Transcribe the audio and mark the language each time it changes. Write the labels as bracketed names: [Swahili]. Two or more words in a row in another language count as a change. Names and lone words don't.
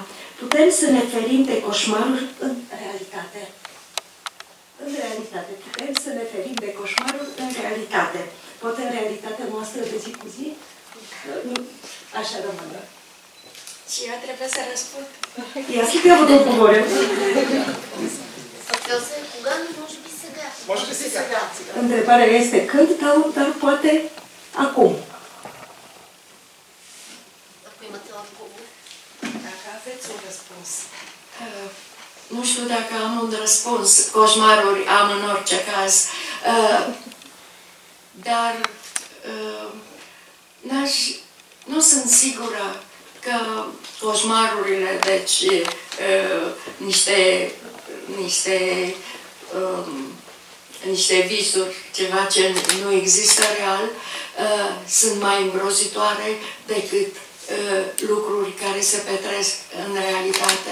[Romanian] Putem să ne ferim de coșmaruri în realitate? În realitate. Putem să ne ferim de coșmaruri în realitate. Poate în realitatea noastră de zi cu zi? Nu. Așa rămâne. Și eu trebuie să răspund. [Bulgarian] И аз ли трябва да отговоря? Въпросът е кога, но може би сега. Може би сега. [Romanian] Întrebarea este când, dar poate acum. [Bulgarian] Ако имате отговор. [Romanian] Dacă aveți un răspuns. Nu știu dacă am un răspuns. Coșmaruri am în orice caz. Dar nu sunt sigură că coșmarurile, deci niște visuri, ceva ce nu există real, sunt mai îngrozitoare decât lucruri care se petrec în realitate.